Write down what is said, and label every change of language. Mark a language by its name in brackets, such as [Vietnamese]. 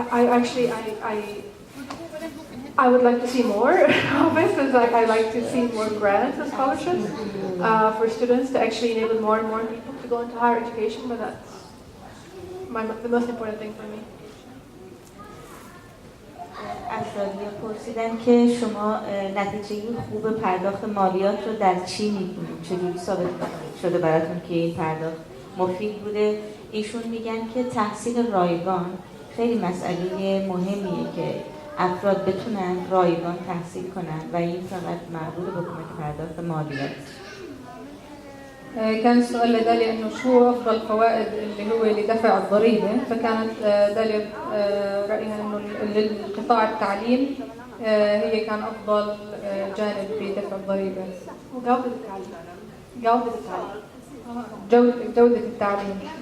[English] I would like to see more of it, because I like to see more grants and scholarships for students to actually enable more and more people to go into higher education, but that's the most important thing for me. [Persian] از دالیا پرسیدن که شما نتیجه خوب پرداخت مالیات رو در چی می‌بینید؟ چجوری ثابت شده براتون که این پرداخت مفید بوده؟ ایشون میگن که تحصیل رایگان خیلی مسئله مهمیه که افراد بتونن رایگان تحصیل کنن و این فقط مربوط به کمک پرداخت مالیات. [Arabic] كان السؤال لداليا انه شو افضل الفوائد اللي هو لدفع الضريبه، فكانت داليا رايها انه للقطاع التعليم هي كان افضل جانب بدفع الضريبه وجوده التعليم.